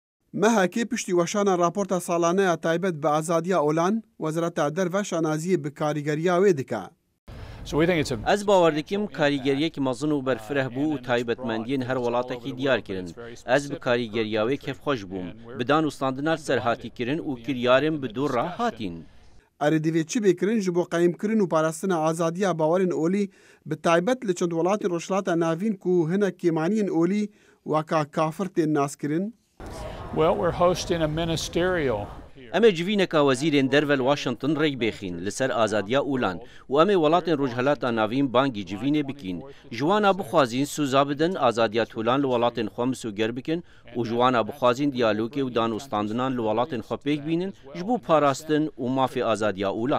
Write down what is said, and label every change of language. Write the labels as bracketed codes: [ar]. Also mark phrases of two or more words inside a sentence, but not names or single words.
[ku] مەهاکێ پشتی وەشانە راپۆرتە ساڵانەیە تایبەت بە ئازادیە ئۆلان وەزارەتە دەرڤە شانازیە بە کاریگەریە وێ دکا. Ez bawer dikim karîgeriyekî mezin û berfireh bû û taybetmendiyên her welatekî diyar kirin. Ez bi karîgeriya wê kevxweş bûm. Bi dan û standina serhatî kirin û kiryarên bi dû re hatîn. Erê divê çi bêkirin ji bo qeyîmkirin û parastina azadiya bawerên olî bi taybet li çend welatên Rojhilata Navîn ku hinek kêmaniyên olî weka kafir tên naskirin? [en] Well, we're hosting a ministerial. [ku] Em ê civîneka wezîrên derve li Washington rêk bêxîn li ser azadiya ûlan û em ê welatên Rojhilata Navîn bangî civînê bikîn. Ji wan a bixwazîn sûza bidin azadiya tûlan li welatên xwe misûger bikin û ji wan a bixwazîn diyalogê û dan û standinan li welatên xwe pêk bînin ji bo parastin û mafê azadiya ûlan.